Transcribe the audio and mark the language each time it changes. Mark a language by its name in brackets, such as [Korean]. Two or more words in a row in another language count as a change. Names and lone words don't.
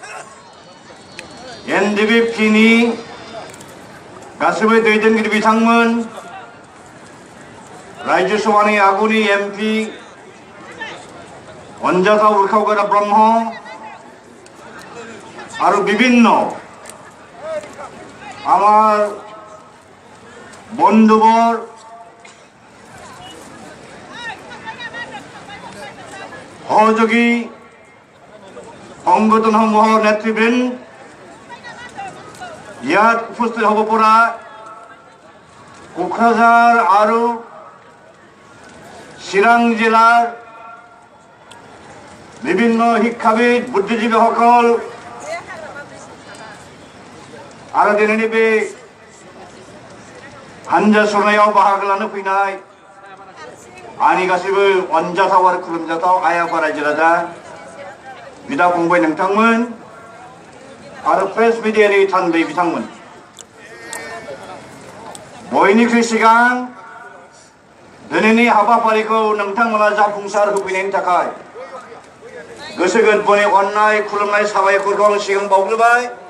[Bodo] एनडिपिनि गासैबो दैदेनगिरि बिथांमोन राज्य सभानि आगुनि एमपि अनजाथाव उरखावगोरा ब्रह्म [Assamese] আৰু বিভিন্ন আমাৰ বন্ধুবৰ সহযোগী সংগঠন সমূহৰ নেতৃবৃন্দ ইয়াত উপস্থিত হব পৰা কোকৰাঝাৰ আৰু চিৰাং জিলাৰ বিভিন্ন শিক্ষাবিদ বুদ্ধিজীৱীসকল আৰু [Bodo] দিনैनि बे हानजा सुरनायाव बाहागो लानो फैनाय आंनि गासैबो अनजाथाव आरो खुलुमजाथाव आइ आफा रायजो राजा बिदा फंबाय नोंथांमोन आरो [English] press media [Bodo] थान्दै बिथांमोन बयनिख्रुइ सिगां दिनैनि हाबाफारिखौ नोंथांमोना जाफुंसार होफैनायनि थाखाय गोसो गोरबोनि अननाय खुलुमनाय साबायखरखौ आं सिगां बावग्रोबाय